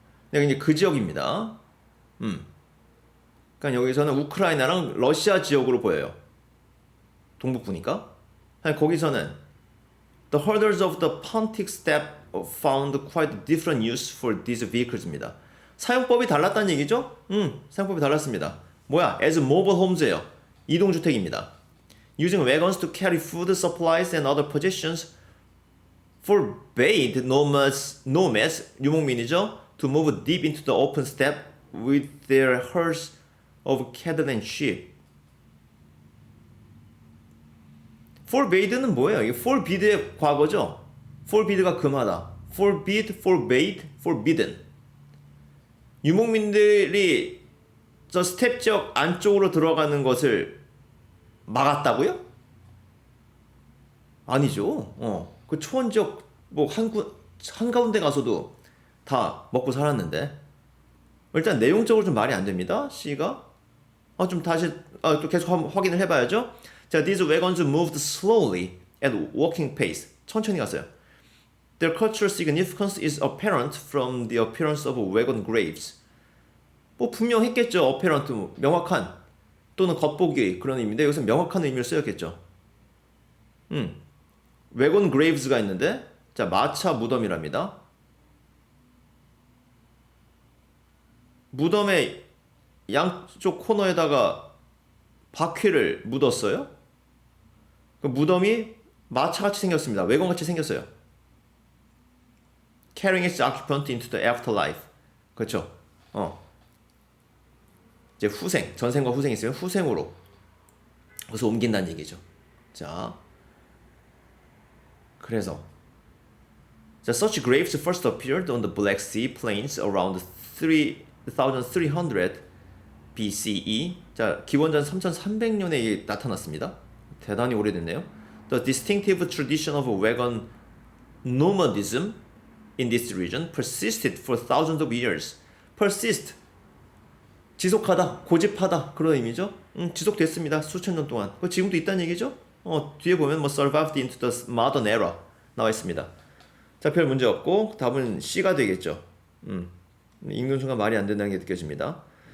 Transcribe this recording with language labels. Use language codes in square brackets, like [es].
[ko] 네, 이제 그 지역입니다. 그러니까 여기서는 우크라이나랑 러시아 지역으로 보여요. 동북부니까. 거기서는 [en] The holders of the Pontic Steppe found quite different use for these vehicles입니다. [ko] 사용법이 달랐다는 얘기죠? 사용법이 달랐습니다. 뭐야? [en] As mobile homes예요. [ko] 이동주택입니다. [en] Using wagons to carry food supplies and other possessions forbade nomads, [ko] 유목민이죠, [en] to move deep into the open steppe with their herds of cattle and sheep. [ko] forbade는 뭐예요? 이 forbid의 과거죠? forbid가 금하다. [en] forbid, forbade, forbidden. [ko] 유목민들이 저 스텝 지역 안쪽으로 들어가는 것을 막았다고요? 아니죠. 그 초원 지역 뭐 한가운데 가서도 다 먹고 살았는데. 일단 내용적으로 좀 말이 안 됩니다. C가 좀 다시 또 계속 확인을 해봐야죠. [en] 자, these wagons moved slowly at walking pace. [ko] 천천히 갔어요. [en] Their cultural significance is apparent from the appearance of wagon graves. [ko] 뭐 분명했겠죠. apparent, 명확한 또는 겉보기 그런 의미인데 여기서 명확한 의미를 쓰였겠죠. wagon graves가 있는데, 자, 마차 무덤이랍니다. 무덤의 양쪽 코너에다가 바퀴를 묻었어요. 그 무덤이 마차같이 생겼습니다. 외건같이 생겼어요. [en] Carrying its occupant into the afterlife. [ko] 그렇죠. 이제 후생, 전생과 후생이 있으면 후생으로 그래서 옮긴다는 얘기죠. 자, 그래서 자, [en] such graves first appeared on the Black Sea plains around 3300 BCE. [ko] 자, 기원전 3300년에 나타났습니다. 대단히 오래됐네요. [en] The distinctive tradition of wagon nomadism in this region persisted for thousands of years. [ko] persist, 지속하다, 고집하다 그런 의미죠. 지속됐습니다. 수천 년 동안. 그 지금도 있다는 얘기죠. 뒤에 보면 뭐 [en] survived into the modern era [ko] 나와 있습니다. 자, 별 문제 없고 답은 C가 되겠죠. 읽는 순간 말이 안 된다는 게 느껴집니다.